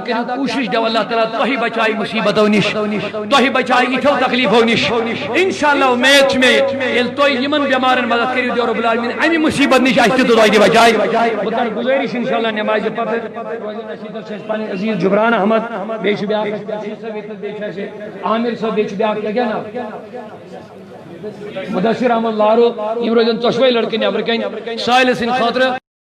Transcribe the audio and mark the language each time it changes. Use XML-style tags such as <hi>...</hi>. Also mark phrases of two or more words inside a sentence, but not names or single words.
<ks>کریو کوشش دو اللہ تعالیٰ تہ بچائی مصیبتو نش تہ بچائی اتھو تکلیفو نش انشاءاللہ امید چھ مے یل تہ یمن بیمارن مدد کریو دیو رب العالمین امی مصیبت نش اچھ تہ تہ بچائی بہ کر گزارش انشاءاللہ نماز پتہ پن عزیز جبران احمد بیچ بیاکھ عامر صاحب بیچ بیاکھ کیا نا مدثر احمد لارو یم روزن ژۄشوے لڑکہٕ نٮ۪برٕ کَنۍ سٲحِل سٕنٛدِ خٲطرٕ</ks>